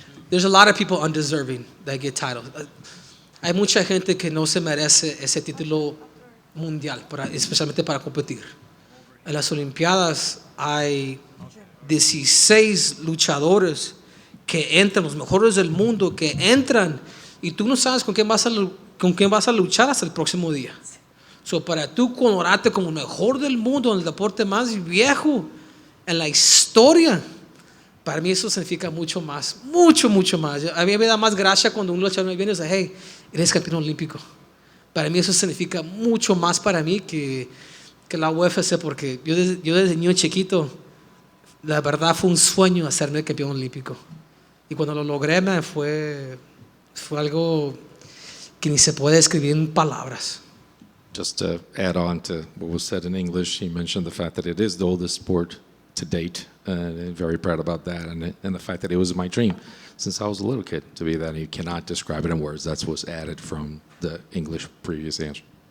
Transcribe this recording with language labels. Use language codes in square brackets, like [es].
[en] There's a lot of people undeserving that get titles. [es] Hay mucha gente que no se merece ese título mundial, especialmente para competir. En las Olimpiadas hay 16 luchadores que entran, los mejores del mundo, que entran y tú no sabes con quién vas a luchar hasta el próximo día. So, para tú coronarte como el mejor del mundo en el deporte más viejo en la historia, para mí eso significa mucho más, mucho más. A mí me da más gracia cuando un luchador me viene y dice, hey, eres campeón olímpico. Para mí eso significa mucho más para mí que la UFC, porque yo desde niño chiquito, la verdad fue un sueño hacerme campeón olímpico. Y cuando lo logré, fue algo que ni se puede escribir en palabras. [en] Just to add on to what was said in English, he mentioned the fact that it is the oldest sport to date, and I'm very proud about that, and the fact that it was my dream since I was a little kid to be that. And you cannot describe it in words. That's what's added from the English previous answer.